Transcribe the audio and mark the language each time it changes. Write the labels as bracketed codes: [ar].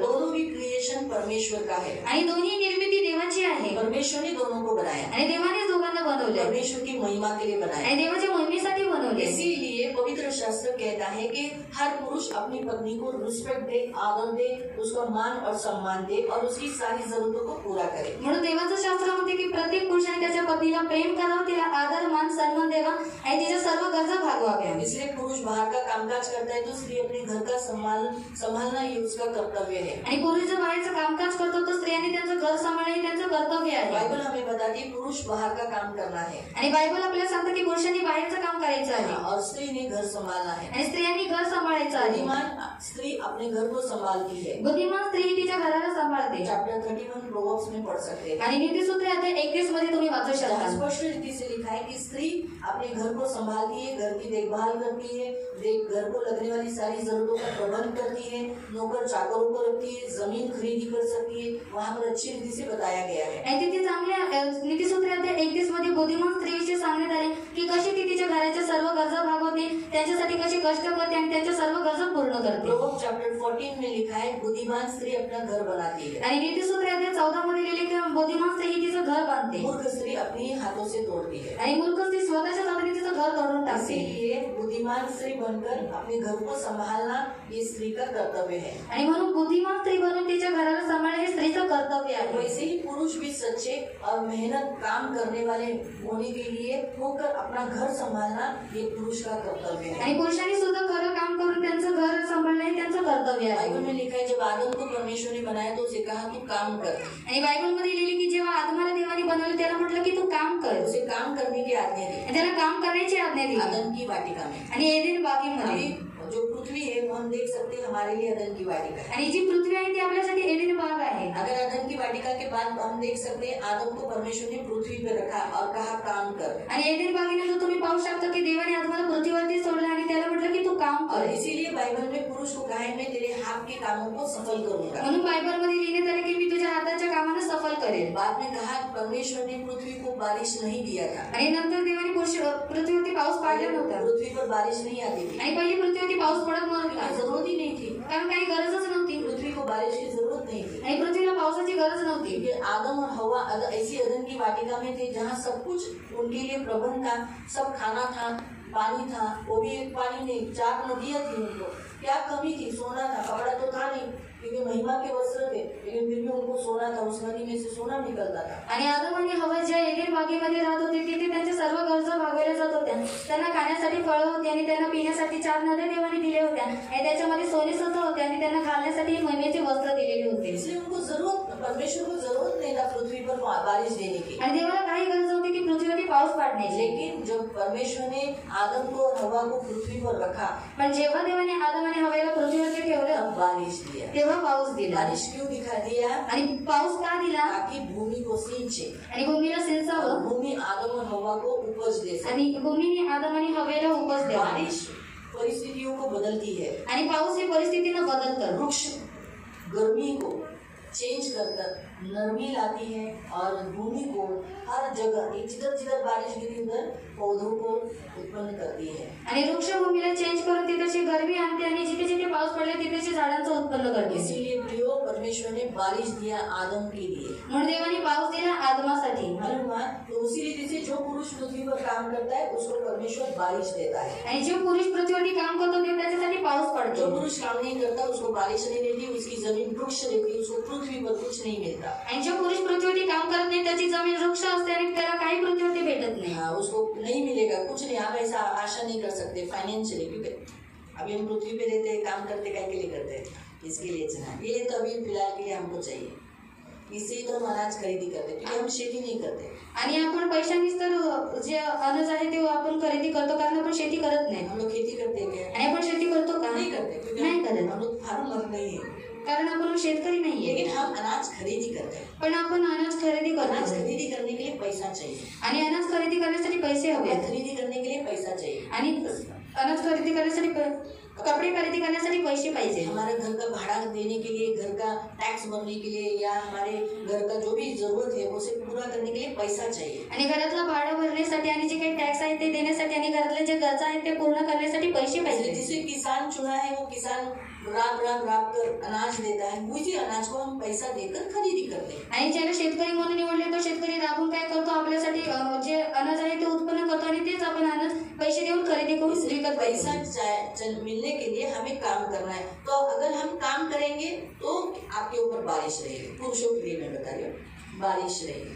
[hi] दोनों भी क्रिएशन परमेश्वर का है. [mr] आणि दोन्ही निर्मिती देवाची आहे. [hi] परमेश्वर ने दोनों को बनाया. [mr] आणि देवाने दोघांना बनवले. [hi] परमेश्वर की महिमा के लिए बनाया. [mr] आणि देवाच्या महिमेसाठी बनवले. [hi] इसीलिए पवित्र शास्त्र कहता है कि हर पुरुष अपनी पत्नी को रिस्पेक्ट दे, आदर दे, उसका मान और सम्मान दे और उसकी सारी जरूरतों को पूरा करे. [mr] म्हणून देवाचं शास्त्र म्हणते की प्रत्येक पुरुषाने त्याच्या पत्नीला प्रेम करावं, तिला आदर मान सन्मान द्यावा आणि तिच्या सर्व गरजा भागवाव्या. [hi] इसलिए पुरुष बाहर का कामकाज करता है तो स्त्री अपने घर का संभालना ये उसका कर्तव्य है. [mr] आणि पुरुष जो बाहेरचं कामकाज करतो तो स्त्रियांनी त्यांचं घर सांभाळणे हे त्यांचं कर्तव्य आहे. [hi] बाइबल हमें बताती है पुरुष बाहर का काम करना है [mr] आणि बायबल आपल्याला सांगतं की पुरुषांनी बाहेरचं काम करायचं आहे [hi] और स्त्री ने घर संभालना है. [mr] आणि स्त्रियांनी घर सांभाळायचं आहे. [hi] बुद्धिमान स्त्री अपने घर को संभालती है. [mr] बुद्धिमान स्त्री तिच्या घराला सांभाळते. [hi] चैप्टर 31 प्रोवर्ब्स में पढ़ सकते हैं. [mr] आणि नीतिसूत्र अध्याय 31 मध्ये तुम्ही वाचू शकता. [hi] स्पष्ट रीति से लिखा है कि स्त्री अपने घर को संभालती है, घर की देखभाल करती है, घर को लगने वाली सारी जरूरतों का प्रबंध करती है, नौकर चाकरों को रखती है, जमीन खरीदी कर सकती है. वहाँ पर अच्छी रीति से बताया गया है. [mr] आणि तिथे चांगल्या नीतिसूत्र अध्याय 31 मध्ये बुद्धिमान स्त्रीविषयी सांगण्यात आले की कशी ती तिच्या घराच्या सर्व गरजा भागवते, त्यांच्यासाठी कशी कष्ट करते आणि त्यांच्या सर्व गरजा पूर्ण करते. [hi] प्रोवर्ब्स चैप्टर 14 में लिखा है बुद्धिमान स्त्री अपना घर बनाती है. [mr] आणि नीतिसूत्र अध्याय 14 मध्ये लिहिले की बुद्धिमान स्त्री ही तिचं घर बांधते. [hi] मूर्ख स्त्री अपनी हाथों से तोड़ती है. [mr] आणि मूर्ख स्त्री स्वतःच्या हाताने तिचं घर तोडून टाकते. [hi] इसीलिए बुद्धिमान स्त्री बनकर अपने घर को संभालना ये स्त्री का कर्तव्य है. [mr] आणि म्हणून बुद्धिमान स्त्री बनून तिच्या घराला सांभाळणे हे स्त्रीचं कर्तव्य आहे. [hi] वैसे ही पुरुष भी सच्चे और मेहनत काम करने वाले होने के लिए होकर अपना घर संभालना ये पुरुष का कर्तव्य है. [mr] आणि पुरुषांनी सुद्धा खरं काम करून त्यांचं घर सांभाळणे हे त्यांचं कर्तव्य हवे आहे. [hi] बाइबल में लिखा है जब आदम को परमेश्वर ने बनाया तो उसे कहा तू काम कर. [mr] आणि बायबलमध्ये लिहिली की जेव्हा आदमाला देवाने बनवलं त्याला म्हटलं की तू काम कर. [hi] उसे काम करने की आज्ञा दी. [mr] त्याला काम करण्याची आज्ञा दिली. [hi] आदम की वाटिका में. [mr] आणि एदेन बागेमध्ये [hi] जो पृथ्वी है वो हम देख सकते हैं हमारे लिए अदन की वाटिका है. [mr] आणि जी पृथ्वी आहे ती आपल्यासाठी एदेन बाग आहे. [hi] अगर अदन की वाटिका के बाद हम देख सकते हैं आदम को परमेश्वर ने पृथ्वी पर रखा और कहा काम कर. [mr] आणि एदेन बागेनंतर तुम्ही पाहू शकता की देवाने आदमाला पृथ्वीवरती सोडलं आणि त्याला म्हटलं की तू काम [hi] और [mr] कर. [hi] इसीलिए बाइबल में पुरुष को कहा है मैं तेरे हाथ के कामों को सफल करूंगा. [mr] म्हणून बायबलमध्ये लिहिण्यात आले की मी तुझ्या हाताच्या कामानं सफल करेल. [hi] बाद में कहा परमेश्वर ने पृथ्वी को बारिश नहीं दिया था. [mr] आणि नंतर देवाने पृथ्वीवरती पाऊस पाडला नव्हता. [hi] पृथ्वी पर बारिश नहीं आती थी. [mr] आणि पहिली पृथ्वीवरती पाऊस पडत नव्हता. [hi] जरूरत ही नहीं थी. [mr] कारण काही गरजच नव्हती. [hi] पृथ्वी को बारिश की जरूरत नहीं थी. [mr] आणि पृथ्वीला पावसाची गरज नव्हती. [hi] क्योंकि आदम और हवा ऐसी अदन की वाटिका में थे जहाँ सब कुछ उनके लिए प्रबंध था. सब खाना था, पानी था, वो भी एक पानी नहीं 4 नदियाँ थी. उनको क्या कमी थी? सोना था. कपड़ा तो था नहीं क्योंकि महिमा के वस्त्र थे, लेकिन फिर भी उनको सोना था. उस नदी में से सोना निकलता था. [mr] आणि आदम आणि हवा ज्या एदेन बागेमध्ये राहत होते तिथे त्यांच्या सर्व गरजा भागवल्या जात होत्या. त्यांना खाण्यासाठी फळं होती आणि त्यांना पिण्यासाठी 4 नद्या देवाने दिल्या होत्या आणि त्याच्यामध्ये सोने सुद्धा होते आणि त्यांना घालण्यासाठी महिमेचे वस्त्र दिलेले होते. [hi] इसलिए उनको परमेश्वर को जरूरत नहीं था पृथ्वी पर बारिश देने की. [mr] आणि देवाला काही गरज होती की पृथ्वीवरती पाऊस पाडण्याची. [hi] लेकिन जब परमेश्वर ने आदम को और हवा को पृथ्वी पर रखा, [mr] पण जेव्हा देवाने आदम आणि हवेला पृथ्वीवरती ठेवलं [hi] तब बारिश दिया. [mr] तेव्हा पाऊस दिला. [hi] बारिश क्यों दिखा दिया? [mr] आणि पाऊस का दिला? [hi] ताकि भूमि को सिंचे [mr] आणि भूमीला [hi] और [mr] सिंचावं [hi] भूमि आदम और हवा को उपज दे सके. [mr] आणि भूमीने आदम आणि हवेला उपज द्यावा. [hi] बारिश परिस्थितियों को बदलती है. [mr] आणि पाऊस ही परिस्थितीनं बदलतं. [hi] वृक्ष गर्मी को चेंज कर नरमी लाती है और भूमि को हर जगह जिधर जिधर बारिश गिरी उधर पौधों को उत्पन्न करती है. [mr] आणि वृक्ष भूमीला चेंज करून तिथे गरमी आणते आणि जिथे जिथे पाऊस पडले तिथे झाडांचं उत्पन्न करते. [hi] इसीलिए प्रियो परमेश्वर ने बारिश दिया आदम के लिए. [mr] म्हणून देवाने पाऊस दिला आदमासाठी. [hi] तो उसी रीति से जो पुरुष पृथ्वी पर काम करता है उसको परमेश्वर बारिश देता है. [mr] आणि जो पुरुष पृथ्वीवरती काम करतो ते त्याच्यासाठी पाऊस पडतो. [hi] जो पुरुष काम नहीं करता उसको बारिश नहीं देती, उसकी जमीन वृक्ष रहती, उसको पृथ्वी पर कुछ नहीं मिलता. [mr] आणि जो पुरुष पृथ्वीवरती काम करत नाही त्याची जमीन वृक्ष असते आणि त्याला काही पृथ्वीवरती भेटत नाही. [hi] हाँ, उसको नहीं मिलेगा कुछ नहीं. आप ऐसा आशा नहीं कर सकते फाइनेंशियली, क्योंकि अभी हम पृथ्वी पे रहते हैं, काम करते क्या के लिए करते हैं? इसके लिए चना ये तो अभी फिलहाल के लिए हमको चाहिए. इससे ही तो हम अनाज खरीदी करते क्योंकि हम खेती नहीं करते. [mr] आणि आपण पैशांनीच तर जे अनाज आहे ते आपण खरेदी करतो कारण आपण शेती करत नाही. [hi] हम लोग खेती करते हैं क्या? [mr] आणि आपण शेती करतो का? [hi] नहीं करते क्योंकि [mr] नाही करत. [hi] हम लोग फार्मर नहीं है. [mr] कारण आपण शेतकरी नाहीये. [hi] लेकिन हम अनाज खरीदी करते हैं. [mr] पण आपण अनाज खरेदी अनाज करतो [hi] खरीदी करने के लिए पैसा चाहिए. [mr] आणि अनाज खरेदी करण्यासाठी पैसे हवे. [hi] खरीदी करने के लिए पैसा चाहिए. [mr] आणि अनाज खरेदी करण्यासाठी कपडे खरेदी करण्यासाठी पैसे पाहिजे. [hi] हमारे घर का भाड़ा देने के लिए, घर का टैक्स भरने के लिए या हमारे घर का जो भी जरूरत है उसे पूरा करने के लिए पैसा चाहिए. [mr] आणि घरातलं भाडं भरण्यासाठी आणि जे काही टॅक्स आहे ते देण्यासाठी आणि घरातले जे गरजा आहेत ते पूर्ण करण्यासाठी पैसे पाहिजे. [hi] जिसे किसान चुना है वो किसान राब कर अनाज देता है, उसी अनाज को हम पैसा देकर खरीदी करते हैं. [mr] आणि ज्याला शेतकरी म्हणून निवडले तो शेतकरी राबून काय करतो आपल्यासाठी जे अनाज आहे ते उत्पन्न करतो आणि तेच आपण अनाज पैसे देऊन खरेदी करून विकत [hi] पैसा मिलने के लिए हमें काम करना है. तो अगर हम काम करेंगे तो आपके ऊपर बारिश रहेगी. पुरुषों के लिए मैं बता रही हूँ बारिश रहेगी.